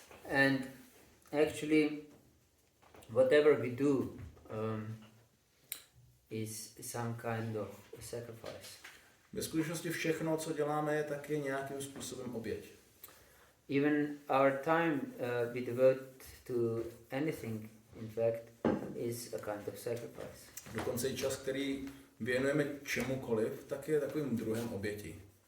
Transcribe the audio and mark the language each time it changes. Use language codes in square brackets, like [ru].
[en] And actually, whatever we do is some kind of sacrifice. [cs] Ve skutečnosti všechno, co děláme, je taky nějakým způsobem oběť. [en] Even our time we devote to anything, in fact, is a kind of sacrifice. [cs] Dokonce i čas, který věnujeme čemukoliv, tak je takovým druhem oběti.